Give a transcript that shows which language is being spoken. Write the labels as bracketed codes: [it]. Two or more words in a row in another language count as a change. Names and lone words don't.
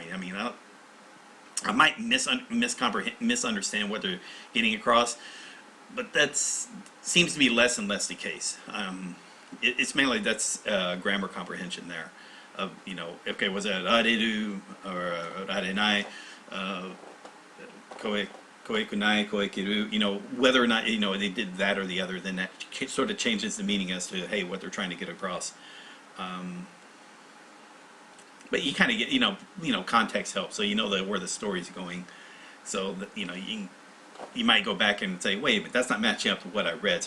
[en] I mean, I might misunderstand what they're getting across, but that seems to be less and less the case. It's mainly that's grammar comprehension there. Okay, was that areru or arenai? Koekunai, koekiru, whether or not, they did that or the other, then that sort of changes the meaning as to, hey, what they're trying to get across. But you kind of get, context helps, so where the story's going. So, that, you might go back and say, wait, but that's not matching up to what I read.